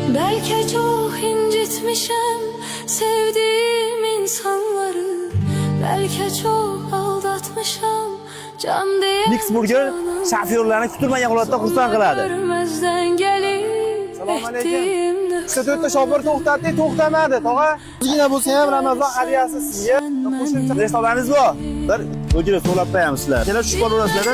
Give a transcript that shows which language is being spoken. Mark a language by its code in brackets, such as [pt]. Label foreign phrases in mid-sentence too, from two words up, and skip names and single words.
[tr] Belki çok incitmişim sevdiğim insanları. Belki çok aldatmışım can diye. [uz] Mix Burger shofyorlarni kutilmagan holatda xursand qiladi. [tr] Görmezden gelip [uz] Assalomu alaykum. [tr] ettiğimde [uz] Uchta to'rtta shopir to'xtatdik, to'xtamadi, tog'a. Ozgina bo'lsa ham Ramazon hadyasi sizga. Qo'shimcha Restoraningiz bor? Bir burger to'lab qo'yamiz sizlar. Kelar tushib qolasizlar.